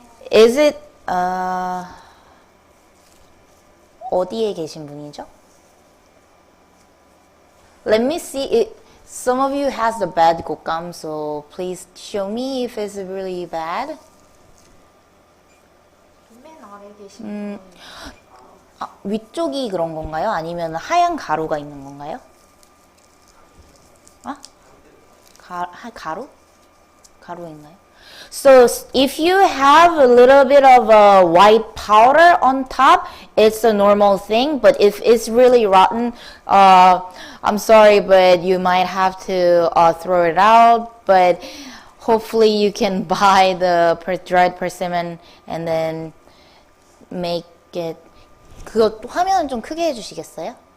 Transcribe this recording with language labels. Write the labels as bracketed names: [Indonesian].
[English] Is it [Korean] 어디에 계신 분이죠? [English] Let me see it. Some of you has the bad 곶감, so please show me if it's really bad. [Korean] 맨 아래 계신 위쪽이 그런 건가요? 아니면 하얀 가루가 있는 건가요? 가루? 가루인가요? [English] So if you have a little bit of a white powder on top, it's a normal thing. But if it's really rotten, I'm sorry, but you might have to throw it out. But hopefully you can buy the dried persimmon and then make it. [Korean] 그거 화면 좀 크게 해주시겠어요?